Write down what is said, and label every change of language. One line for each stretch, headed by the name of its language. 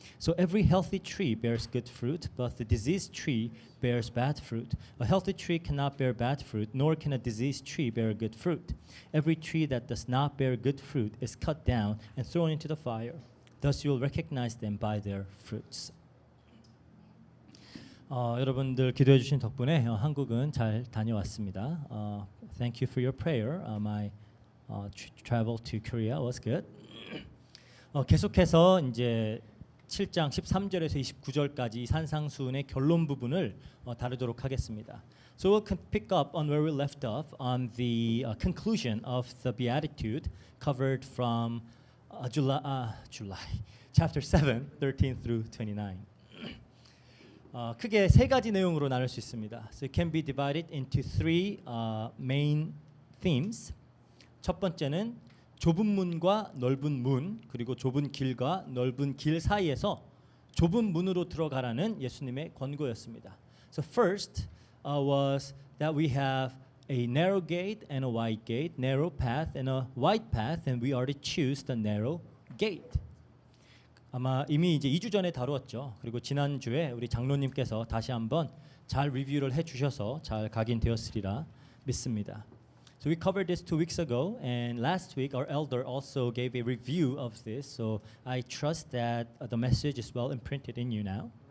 English: So every healthy tree bears good fruit, but the diseased tree bears bad fruit. A healthy tree cannot bear bad fruit, nor can a diseased tree bear good fruit. Every tree that does not bear good fruit is cut down and thrown into the fire. Thus you will recognize them by their fruits.
Korean: 여러분들 기도해 주신 덕분에 한국은 잘 다녀왔습니다.
English: Thank you for your prayer. My travel to Korea was good.
Korean: 계속해서 이제 7장 13절에서 29절까지 산상수훈의 결론 부분을 다루도록 하겠습니다.
English: So we'll pick up on where we left off on the conclusion of the Beatitude covered from July chapter 7, 13 through 29.
Korean: 크게 세 가지 내용으로 나눌 수 있습니다.
English: So it can be divided into three main themes.
Korean: 첫 번째는 좁은 문과 넓은 문 그리고 좁은 길과 넓은 길 사이에서 좁은 문으로 들어가라는 예수님의 권고였습니다.
English: So first was that we have a narrow gate and a wide gate, narrow path and a wide path, and we are to choose the narrow gate.
Korean: 아마 이미 이제 2주 전에 다루었죠. 그리고 지난주에 우리 장로님께서 다시 한번 잘 리뷰를 해주셔서 잘 각인되었으리라 믿습니다.
English: So we covered this 2 weeks ago, and last week our elder also gave a review of this. So I trust that the message is well imprinted in you now.